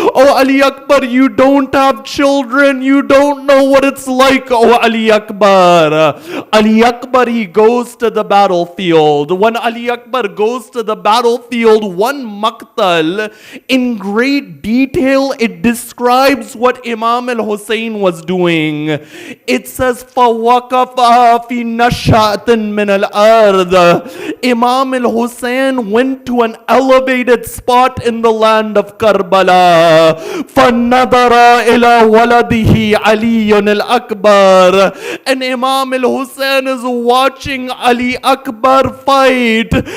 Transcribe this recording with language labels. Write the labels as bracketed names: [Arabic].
[English] Oh Ali Akbar, you don't have children, you don't know what it's like, oh Ali Akbar. Ali Akbar, he goes to the battlefield. When Ali Akbar goes to the battlefield, one maqtal, in great detail, it describes what Imam al-Husayn was doing. It says, [Arabic] فَوَقَفَ فِي نَشَّةٍ مِّنَ الْأَرْضِ. [English] Imam al-Husayn went to an elevated spot in the land of Karbala. [Arabic] فَنَظَرَ إِلَى وَلَدِهِ عَلِيٌّ الْأَكْبَرِ. [English] And Imam al-Husayn is watching Ali Akbar fight.